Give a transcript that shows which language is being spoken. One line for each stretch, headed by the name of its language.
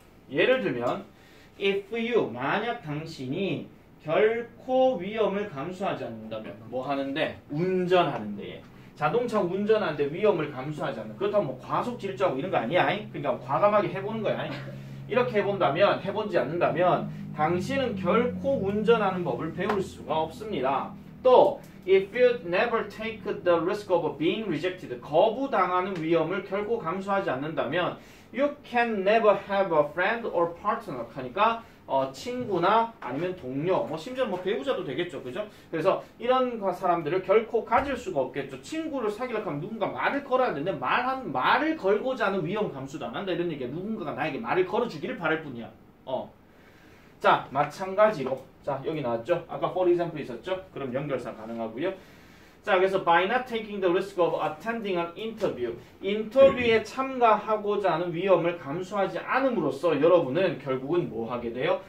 Korean: 예를 들면
English: if you
Korean: 만약 당신이 결코 위험을 감수하지 않는다면 뭐 하는데? 운전하는데 자동차 운전하는데 위험을 감수하지 않는 그렇다면 뭐 과속 질주하고 이런 거 아니야. 그러니까 과감하게 해보는 거야. 이렇게 해본다면 해보지 않는다면 당신은 결코 운전하는 법을 배울 수가 없습니다. 또
English: if you never take the risk of being rejected
Korean: 거부당하는 위험을 결코 감수하지 않는다면
English: you can never have a friend or partner
Korean: 하니까 친구나 아니면 동료 뭐 심지어는 뭐 배우자도 되겠죠. 그죠? 그래서 이런 사람들을 결코 가질 수가 없겠죠. 친구를 사귀려고 하면 누군가 말을 걸어야 되는데 말을 걸고자 하는 위험 감수도 안 한다 이런 얘기야. 누군가가 나에게 말을 걸어주기를 바랄 뿐이야. 자 마찬가지로 자 여기 나왔죠. 아까
English: for example
Korean: 있었죠. 그럼 연결사 가능하고요. 자 그래서
English: by not taking the risk of attending an interview
Korean: 인터뷰에 참가하고자 하는 위험을 감수하지 않음으로써 여러분은 결국은 뭐 하게 돼요?